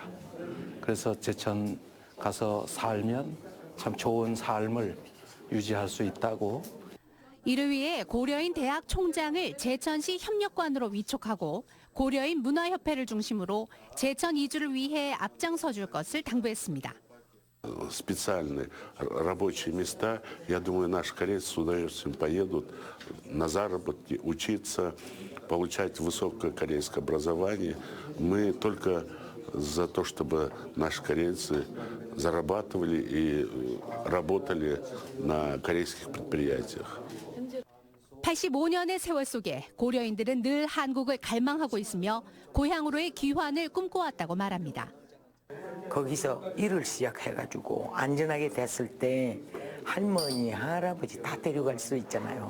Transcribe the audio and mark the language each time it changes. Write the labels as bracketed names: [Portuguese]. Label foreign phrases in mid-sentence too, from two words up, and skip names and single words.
[Korean] 그래서 제천 가서 살면 참 좋은 삶을 유지할 수 있다고. 이를 위해 고려인 대학 총장을 제천시 협력관으로 위촉하고 고려인 문화협회를 중심으로 제천 이주를 위해 앞장서 줄 것을 당부했습니다. [Russian] Специальные рабочие места, я думаю, наши корейцы с удовольствием поедут на заработки, учиться, получать высокое корейское образование. Мы только за то, чтобы наши корейцы зарабатывали и работали на корейских предприятиях. [Korean] 85년의 세월 속에 고려인들은 늘 한국을 갈망하고 있으며 고향으로의 귀환을 꿈꿔왔다고 말합니다. 거기서 일을 시작해가지고 안전하게 됐을 때 할머니, 할아버지 다 데려갈 수 있잖아요.